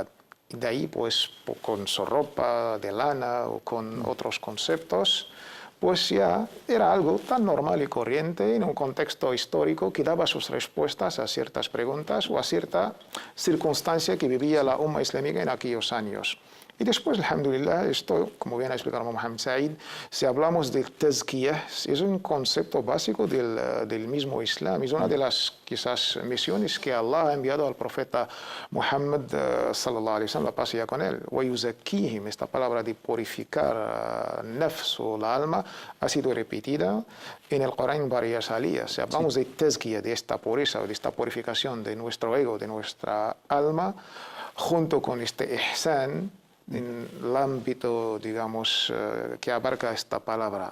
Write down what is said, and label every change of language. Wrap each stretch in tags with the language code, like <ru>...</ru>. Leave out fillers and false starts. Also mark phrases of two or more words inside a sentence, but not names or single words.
<es>Y de ahí, pues, con su ropa de lana o con otros conceptos, pues ya era algo tan normal y corriente en un contexto histórico que daba sus respuestas a ciertas preguntas o a cierta circunstancia que vivía la Umma islámica en aquellos años. Y después, alhamdulillah, esto, como bien ha explicado Mohammed Said, si hablamos de tazkiyah, es un concepto básico del mismo Islam. Es una de las, quizás, misiones que Allah ha enviado al profeta Muhammad,</es> <ar>صلى الله عليه وسلم,</ar> <es>la paz ya con él.</es> <ar>ويزكيهم,</ar> <es>esta palabra de purificar nafs o la alma, ha sido repetida en el Corán en varias aliyas. Si hablamos de tazkiyah, de esta pureza o de esta purificación de nuestro ego, de nuestra alma, junto con este ihsan, en el ámbito, digamos, que abarca esta palabra.</es>